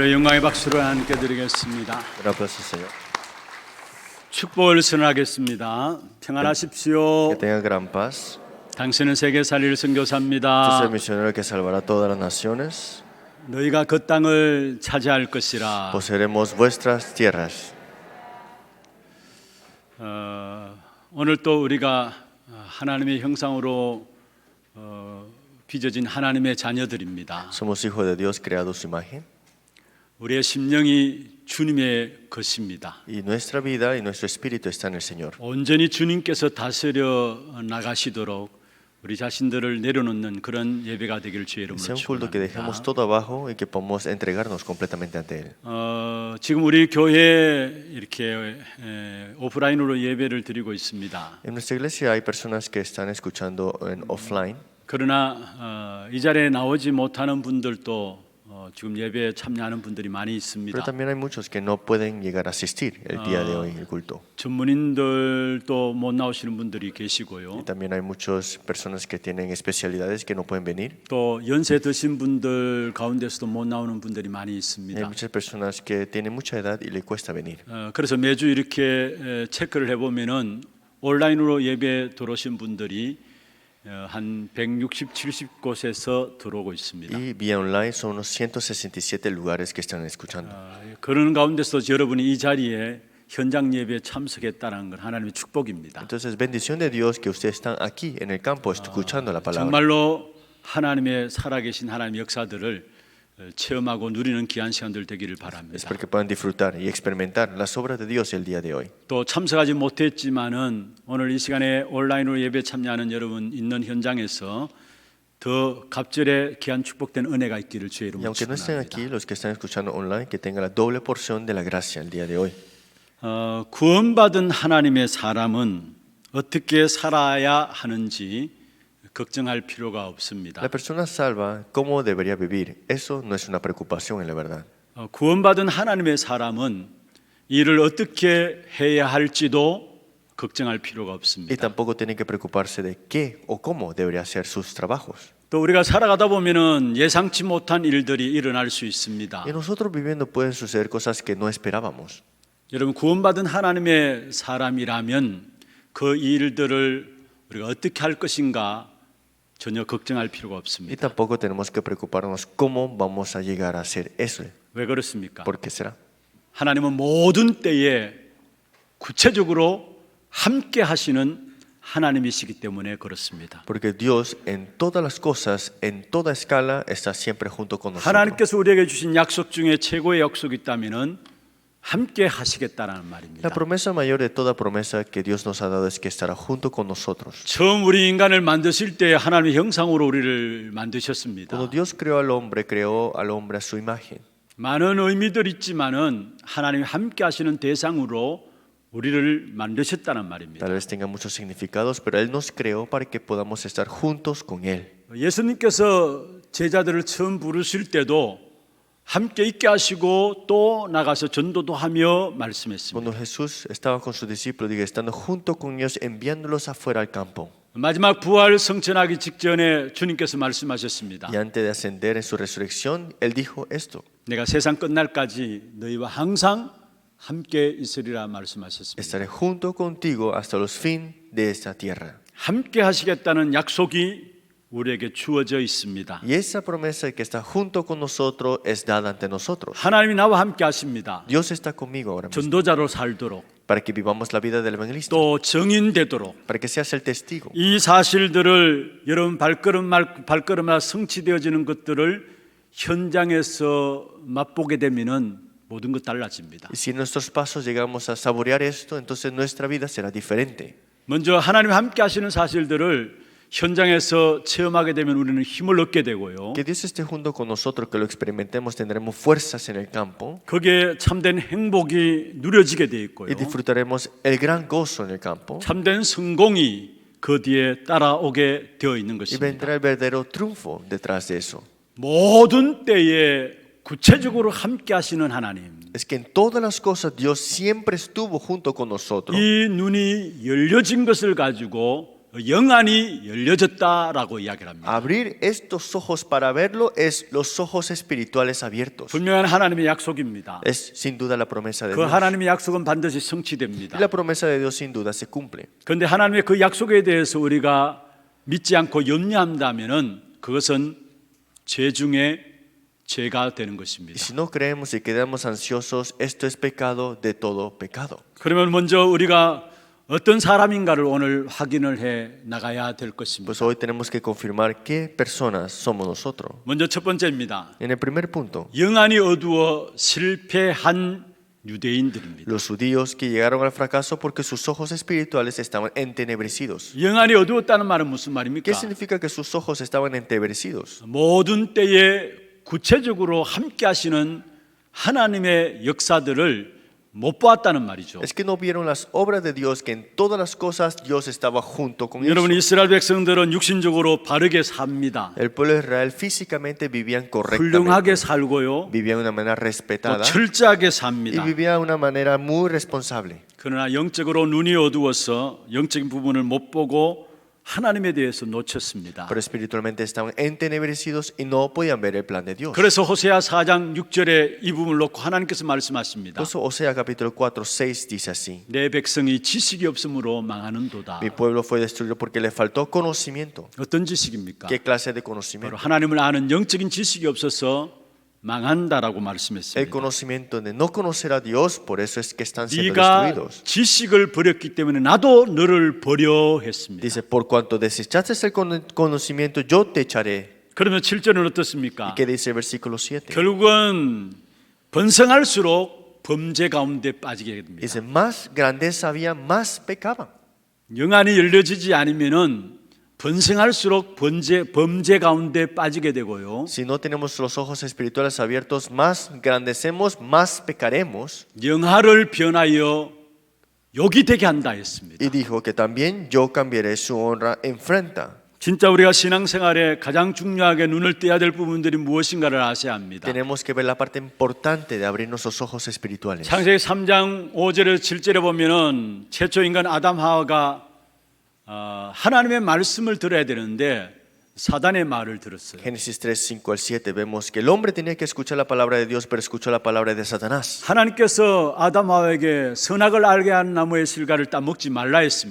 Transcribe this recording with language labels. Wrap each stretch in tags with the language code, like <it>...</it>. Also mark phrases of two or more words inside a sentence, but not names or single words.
<ko>영광의 박수를 하나님께 드리겠습니다.</ko> <es>Gracias, Señor.</es> <ko>축복을 선언하겠습니다. 평안하십시오.</ko> <es>Que tenga gran paz.</es> <ko>당신은 세계 살릴</ko> <es>Este es el</es> <ko>선교사입니다.</ko> <es>misionero que salvará a todas las naciones.</es> <ko>너희가 그 땅을 차지할 것이라.</ko> <es>Poseeremos vuestras tierras.</es> <ko>오늘 또 우리가 하나님의 형상으로 빚어진 하나님의 자녀들입니다.</ko> <es>Somos hijos de Dios creados a su imagen.</es> <ko>우리의 심령이 주님의 것입니다.</ko> <es>Y nuestra vida y nuestro espíritu está en el Señor.</es> <ko>온전히 주님께서 다스려 나가시도록 우리 자신들을 내려놓는 그런 예배가 되길 주의 이름으로</ko> <es>Sea un culto que dejemos</es> <ko>축원합니다.</ko> <es>todo abajo y que podamos entregarnos completamente ante Él.</es> <ko>지금 우리 교회에 이렇게 오프라인으로 예배를 드리고 있습니다.</ko> <es>En nuestra iglesia hay personas que están escuchando en offline,</es> <ko>그러나 이 자리에 나오지 못하는 분들도 지금 예배에 참여하는 분들이 많이</ko> <es>pero</es> <ko>있습니다.</ko> <es>también hay muchos que no pueden llegar a asistir el día de hoy al culto.</es> <ko>전문인들도 못 나오시는 분들이</ko> <es>Y</es> <ko>계시고요.</ko> <es>también hay muchas personas que tienen especialidades que no pueden venir.</es> <ko>또 연세 드신 분들 가운데서도 못 나오는 분들이 많이</ko> <es>Hay</es> <ko>있습니다.</ko> <es>muchas personas que tienen mucha edad y le cuesta venir.</es> <ko>그래서 매주 이렇게 체크를 해보면은 온라인으로 예배 들어오신 분들이 한 160, 70곳에서 들어오고 있습니다.</ko> <es>Y vía online son unos 167 lugares que están escuchando.</es> <ko>그런 가운데서 여러분이 이 자리에 현장 예배에 참석했다는 건 하나님의 축복입니다.</ko> <es>Entonces, bendición de Dios que ustedes están aquí en el campo escuchando la palabra.</es> <ko>정말로 하나님의 살아계신 하나님의 역사들을 체험하고 누리는 귀한 시간들 되기를 바랍니다.</ko> <es>Espero que puedan disfrutar y experimentar las obras de Dios el día de hoy.</es> <ko>또 참석하지 못했지만은 오늘 이 시간에 온라인으로 예배 참여하는 여러분 있는 현장에서 더 갑절의 귀한 축복된 은혜가 있기를 주의</ko> <es>Y</es> <ko>이름으로</ko> <es>aunque no estén</es> <ko>축원합니다.</ko> <es>aquí, los que están escuchando online, que tengan la doble porción de la gracia el día de hoy.</es> <ko>구원받은 하나님의 사람은 어떻게 살아야 하는지 걱정할 필요가 없습니다.</ko> <es>La persona salva, ¿cómo debería vivir? Eso no es una preocupación en la verdad.</es> <ko>구원받은 하나님의 사람은 일을 어떻게 해야 할지도 걱정할 필요가</ko> <es>Y</es> <ko>없습니다.</ko> <es>tampoco tienen que preocuparse de qué o cómo debería hacer sus trabajos.</es> <ko>또 우리가 살아가다 보면은 예상치 못한 일들이 일어날 수 있습니다.</ko> <es>Y nosotros viviendo pueden suceder cosas que no esperábamos.</es> <ko>여러분 구원받은 하나님의 사람이라면 그 일들을 우리가 어떻게 할 것인가 전혀 걱정할 필요가</ko> <es>Y</es> <ko>없습니다.</ko> <es>tampoco tenemos que preocuparnos cómo vamos a llegar a hacer eso.</es> <ko>왜 그렇습니까?</ko> <es>¿Por qué será?</es> <ko>하나님은 모든 때에 구체적으로 함께 하시는 하나님이시기 때문에 그렇습니다.</ko> <es>Porque Dios en todas las cosas, en toda escala, está siempre junto con nosotros.</es> <ko>하나님께서 우리에게 주신 약속 중에 최고의 약속이 있다면은 함께 하시겠다라는 말입니다.</ko> <es>La promesa mayor de toda promesa que Dios nos ha dado es que estará junto con nosotros.</es> <ko>처음 우리 인간을 만드실 때 하나님의 형상으로 우리를 만드셨습니다.</ko> <es>Cuando Dios creó al hombre a su imagen.</es> <ko>많은 의미들 있지만은 하나님이 함께 하시는 대상으로 우리를 만드셨다는 말입니다.</ko> <es>Tal vez tenga muchos significados, pero Él nos creó para que podamos estar juntos con Él.</es> <ko>예수님께서 제자들을 처음 부르실 때도 함께 있게 하시고 또 나가서 전도도 하며 말씀했습니다.</ko> <es>Cuando Jesús estaba con sus discípulos, diga, estando junto con ellos, enviándolos afuera al campo.</es> <ko>마지막 부활 성천하기 직전에 주님께서 말씀하셨습니다.</ko> <es>Y antes de ascender en su resurrección, Él dijo esto:</es> <ko>내가 세상 끝날까지 너희와 항상 함께 있으리라 말씀하셨습니다.</ko> <es>estaré junto contigo hasta los fin de esta tierra.</es> <ko>함께 하시겠다는 약속이 우리에게 주어져 있습니다.</ko> <es>Y esa promesa de que está junto con nosotros es dada ante nosotros.</es> <ko>하나님이 나와 함께 하십니다.</ko> <es>Dios está conmigo ahora mismo</es> <ko>전도자로 살도록</ko> <es>para que vivamos la vida del evangelista,</es> <ko>또 증인되도록</ko> <es>para que seas el testigo.</es> <ko>이 사실들을 여러분 발걸음마다 성취되어지는 것들을 현장에서 맛보게 되면은 모든 것 달라집니다.</ko> <es>Y si en nuestros pasos llegamos a saborear esto, entonces nuestra vida será diferente.</es> <ko>먼저 하나님 함께 하시는 사실들을 현장에서 체험하게 되면 우리는 힘을 얻게 되고요.</ko> <es>Que Dios esté junto con nosotros, que lo experimentemos, tendremos fuerzas en el campo</es> <ko>거기에 참된 행복이 누려지게 돼 있고요.</ko> <es>y disfrutaremos el gran gozo en el campo.</es> <ko>참된 성공이 그 뒤에 따라오게 되어 있는</ko> <es>Y</es> <ko>것입니다.</ko> <es>vendrá el verdadero triunfo detrás de eso.</es> <ko>모든 때에 구체적으로 함께 하시는 하나님.</ko> <es>Es que en todas las cosas Dios siempre estuvo junto con nosotros.</es> <ko>이 눈이 열려진 것을 가지고 영안이 열려졌다라고 이야기를 합니다.</ko> <es>Abrir estos ojos para verlo es los ojos espirituales abiertos.</es> <ko>분명한 하나님의 약속입니다.</ko> <es>Es sin duda la promesa de</es> <ko>그</ko> <es>Dios.</es> <ko>하나님의 약속은 반드시</ko> <es>Y</es> <ko>성취됩니다.</ko> <es>la promesa de Dios sin duda se cumple.</es> <ko>그런데 하나님의 그 약속에 대해서 우리가 믿지 않고 염려한다면은 그것은 죄 중에 죄가 되는</ko> <es>Y</es> <ko>것입니다.</ko> <es>si no creemos y quedamos ansiosos, esto es pecado de todo pecado.</es> <ko>그러면 먼저 우리가 어떤 사람인가를 오늘 확인을 해 나가야 될 것입니다.</ko> <es>Pues hoy tenemos que confirmar qué personas somos nosotros.</es> <ko>먼저 첫 번째입니다.</ko> <es>En el primer punto,</es> <ko>영안이 어두워 실패한 유대인들입니다.</ko> <es>los judíos que llegaron al fracaso porque sus ojos espirituales estaban entenebrecidos.</es> <ko>영안이 어두웠다는 말은 무슨 말입니까?</ko> <es>¿Qué significa que sus ojos estaban entenebrecidos?</es> <ko>모든 때에 구체적으로 함께 하시는 하나님의 역사들을 못 보았다는 말이죠.</ko> <es>Es que no vieron las obras de Dios, que en todas las cosas Dios estaba junto con</es> <ko>여러분,</ko> <es>ellos.</es> <ko>이스라엘 백성들은 육신적으로 바르게 삽니다.</ko> <es>El pueblo de Israel físicamente vivían</es> <ko>훌륭하게</ko> <es>correctamente,</es> <ko>살고요.</ko> <es>vivían de una manera</es> <ko>또</ko> <es>respetada</es> <ko>철저하게</ko> <es>y</es> <ko>삽니다.</ko> <es>vivían de una manera muy responsable.</es> <ko>그러나 영적으로 눈이 어두워서 영적인 부분을 못 보고 하나님에 대해서 놓쳤습니다.</ko> <es>Pero espiritualmente estaban entenebrecidos y no podían ver el plan de Dios.</es> <ko>그래서 호세아 4장 6절에 이 부분을 놓고 하나님께서 말씀하십니다.</ko> <es>Por eso Osea capítulo 4, 6 dice así:</es> <ko>내 백성이 지식이 없으므로 망하는도다.</ko> <es>Mi pueblo fue destruido porque le faltó conocimiento.</es> <ko>어떤 지식입니까?</ko> <es>¿Qué clase de</es> <ko>바로</ko> <es>conocimiento?</es> <ko>하나님을 아는 영적인 지식이 없어서 망한다라고</ko> <es>El</es> <ko>말씀했습니다.</ko> <es>conocimiento de no conocer a Dios, por eso es que están siendo</es> <ko>네가</ko> <es>destruidos.</es> <ko>지식을 버렸기 때문에 나도 너를 버려 했습니다.</ko> <es>Dice, por cuanto desechaste el conocimiento, yo te echaré.</es> <ko>그러면 7절은</ko> <es>¿Y</es> <ko>어떻습니까?</ko> <es>qué dice el versículo 7?</es> <ko>결국은 번성할수록 범죄 가운데 빠지게 됩니다.</ko> <es>Dice, más grandeza había, más pecaban.</es> <ko>영안이 열려지지 않으면은 번성할수록 범죄 가운데 빠지게 되고요.</ko> <es>Si no tenemos los ojos espirituales abiertos, más grandecemos, más pecaremos.</es> <ko>영화를 변하여 욕이 되게 한다 했습니다.</ko> <es>Y dijo que también yo cambiaré su honra en afrenta.</es> <ko>진짜 우리가 신앙생활에 가장 중요하게 눈을 떼야 될 부분들이 무엇인가를 아셔야 합니다.</ko> <es>Tenemos que ver la parte importante de abrir nuestros ojos espirituales.</es> <ko>창세기 3장 5절에서 7절에 보면은 최초 인간 아담 하와가 하나님의 말씀을 들어야 되는데 사단의 말을 들었어요.</ko> <es>Génesis 3, 5 al 7 vemos que el hombre tenía que escuchar la palabra de Dios, pero escuchó la palabra de Satanás.</es> <ko>하나님께서 아담 하와에게 선악을 알게 하는 나무의 실과를 따먹지 말라 했습니다.</ko>